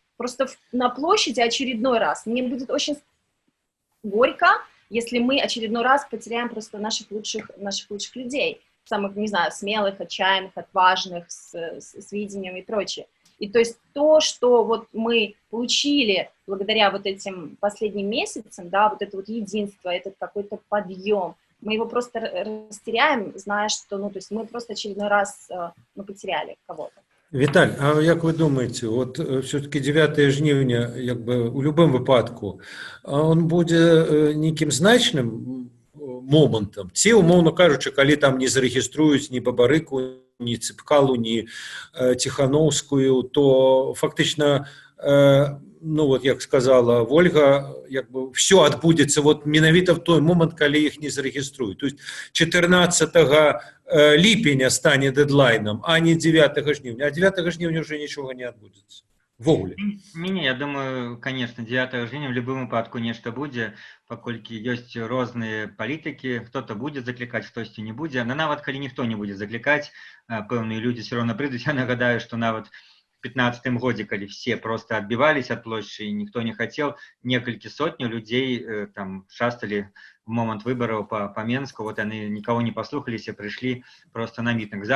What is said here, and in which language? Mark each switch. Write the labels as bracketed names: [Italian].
[Russian] Просто на площади очередной раз мне будет очень горько, если мы очередной раз потеряем просто наших лучших людей, самых, не знаю, смелых, отчаянных, отважных, с видением и прочее. И то есть то, что вот мы получили благодаря вот этим последним месяцам, да, вот это вот единство, этот какой-то подъем, мы его просто растеряем, зная, что, ну, то есть мы просто очередной раз потеряли кого-то. [Ukrainian] Віталь, а як ви думаєте, от все-таки 9 жнівня, якби у будь-якому випадку, він буде неким значним моментом? Ці, умовно кажучи, коли там не зареєструють ні Бабарику, ні Ципкалу, ні Тихановську, то фактично, ну от як сказала Ольга, якби все відбудеться от менавіта в той момент, коли їх не зареєструють. Тобто 14 липня стане дедлайном, а не 9 жнівня. А 9 жнівня вже нічого не відбудеться. Вогуле. [Belarusian] Не, я думаю, конечно, 9 жніўня в любым выпадку нешта будзе, паколькі ёсць розныя палітыкі, хто-то будзе заклікаць, хтосьці не будзе, но нават калі ніхто не будзе заклікаць, пэўныя людзі все равно прыйдуць. Я нагадаю, што нават в 15-м годзе, калі все просто адбівались ад плошчы і ніхто не хацеў, некалькі сотняў людзей там шасталі в момант выбараў па Менску, вот яны нікого не паслухаліся, прыйшлі просто на мітынг.